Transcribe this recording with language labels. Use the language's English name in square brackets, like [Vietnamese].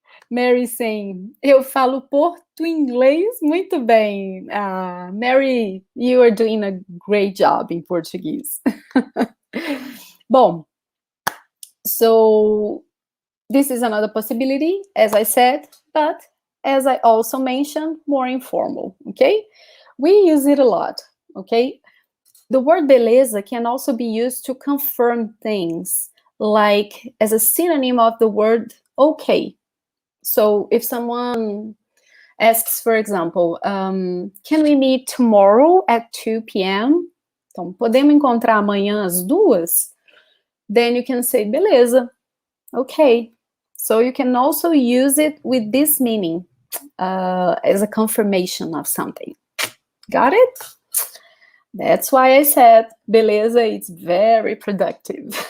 [Portuguese] Mary saying, eu falo porto-inglês muito bem. [English] Mary, you are doing a great job in Portuguese. Bom, so this is another possibility, as I said, but as I also mentioned, more informal, okay? We use it a lot, okay? The word beleza can also be used to confirm things, like as a synonym of the word okay. So if someone asks, for example, can we meet tomorrow at 2 p.m.? [Portuguese] Então, podemos encontrar amanhã às 2? [English] Then you can say, beleza, okay. So you can also use it with this meaning as a confirmation of something. Got it? That's why I said, beleza, it's very productive.